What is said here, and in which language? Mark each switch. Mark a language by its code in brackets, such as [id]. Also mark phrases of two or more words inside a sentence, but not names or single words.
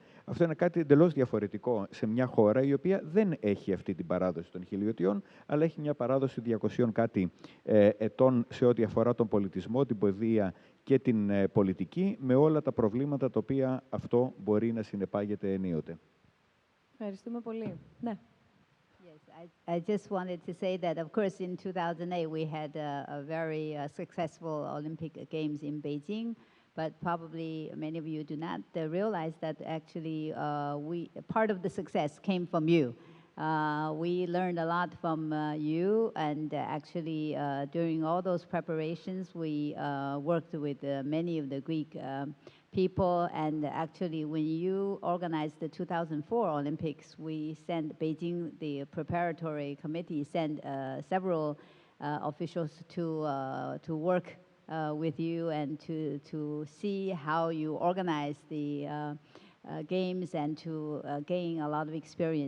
[el] Αυτό είναι κάτι εντελώς διαφορετικό σε μια χώρα η οποία δεν έχει αυτή την παράδοση των χιλιετιών, αλλά έχει μια παράδοση 200 κάτι ετών σε ό,τι αφορά τον πολιτισμό, την παιδεία και την πολιτική, με όλα τα προβλήματα τα οποία αυτό μπορεί να συνεπάγεται ενίοτε. Ευχαριστούμε πολύ. Ναι. [en] Yes, I just wanted to say that, of course, in 2008 we had a very successful Olympic Games in Beijing, but probably many of you do not realize that actually part of the success came from you. We learned a lot from you, and actually during all those preparations we worked with many of the Greek people, and actually when you organized the 2004 Olympics, we sent Beijing, the preparatory committee, sent several officials to work with you and to see how you organize the games and to gain a lot of experience.